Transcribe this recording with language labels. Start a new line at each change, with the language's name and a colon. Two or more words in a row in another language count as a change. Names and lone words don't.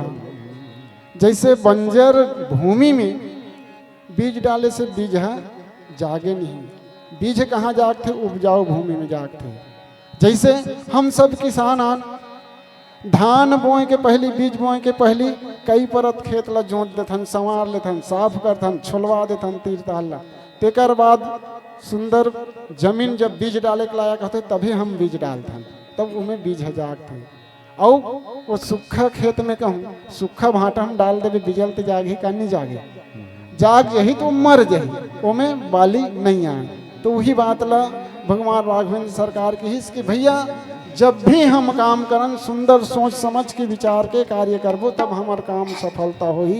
Chhattisgarhi: जैसे बंजर भूमि में बीज डाले से बीज है जागे नहीं, बीज कहाँ जागते? उपजाऊ भूमि में जागते। जैसे हम सब किसान आन धान बोए के पहली, बीज बोए के पहली कई परत खेत ला जोत देथन, संवार लेथन, साफ करथन, छोलवा देथन तीर ताल ला। तेकर बाद सुंदर जमीन जब बीज डाले के लायक होते तभी हम बीज डालथन, तब उमें बीज है जागते। और वो सूखा खेत में कहूँ सूखा भाटा हम डाल देवे बिजल तो जागे का नहीं जागे, जाग यही तो मर जाही, उमें बाली नहीं आए। तो वही बात ला भगवान राघवेंद्र सरकार की हिस कि भैया जब भी हम काम करन सुंदर सोच समझ के विचार के कार्य करबो तब हमार काम सफलता होही।